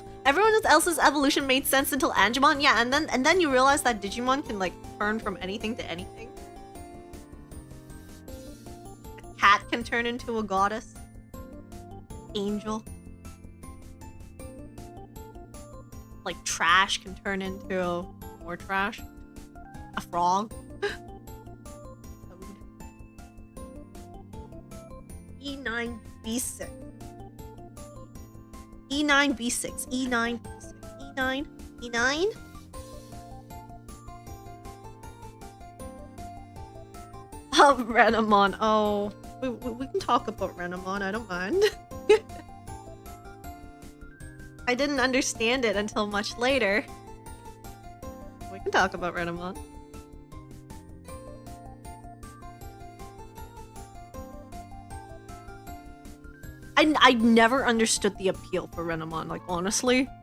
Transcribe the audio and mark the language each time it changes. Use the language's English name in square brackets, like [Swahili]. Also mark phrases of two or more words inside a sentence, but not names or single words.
[English] Everyone else's evolution made sense until Angemon. Yeah, and then you realize that Digimon can like turn from anything to anything. A cat can turn into a goddess. Angel. Like trash can turn into more trash. A frog. E9 B6. E9 B6. E9 B6. E9. E9. Oh, Renamon. Oh, we can talk about Renamon. I don't mind. I didn't understand it until much later. We can talk about Renamon. I never understood the appeal for Renamon, like honestly.